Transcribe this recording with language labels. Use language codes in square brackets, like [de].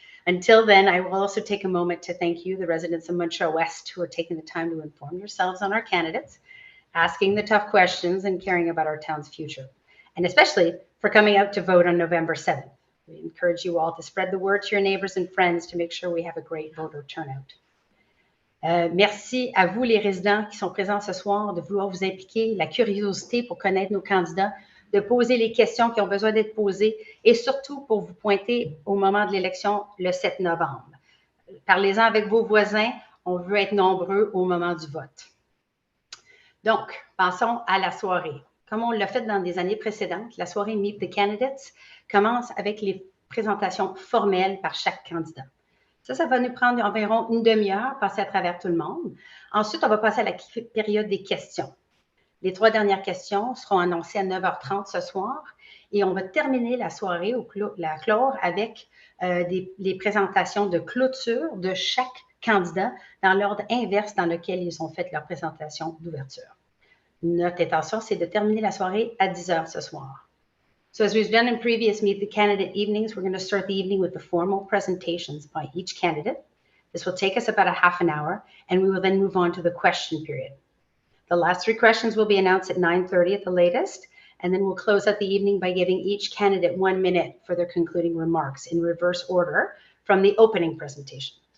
[en] Until then, I will also take a moment to thank you, the residents of Montreal-Ouest, who are taking the time to inform yourselves on our candidates, asking the tough questions, and caring about our town's future, and especially for coming out to vote on November 7th. We encourage you all to spread the word to your neighbors and friends to make sure we have a great voter turnout. [fr] Merci à vous, les résidents qui sont présents ce soir, de vouloir vous impliquer, la curiosité pour connaître nos candidats, de poser les questions qui ont besoin d'être posées et surtout pour vous pointer au moment de l'élection le 7 novembre. Parlez-en avec vos voisins, on veut être nombreux au moment du vote. Donc, passons à la soirée. Comme on l'a fait dans des années précédentes, la soirée Meet the Candidates commence avec les présentations formelles par chaque candidat. Ça va nous prendre environ une demi-heure, passer à travers tout le monde. Ensuite, on va passer à la période des questions. Les 3 dernières questions seront annoncées à 9h30 ce soir et on va terminer la soirée, la clore, avec les présentations de clôture de chaque candidat dans l'ordre inverse dans lequel ils ont fait leur présentation d'ouverture. Notre intention, c'est de terminer la soirée à 10h ce soir. [en] So as we've done in previous Meet the Candidate evenings, we're going to start the evening with the formal presentations by each candidate. This will take us about a half an hour, and we will then move on to the question period. The last 3 questions will be announced at 9:30 at the latest, and then we'll close out the evening by giving each candidate 1 minute for their concluding remarks in reverse order from the opening presentation.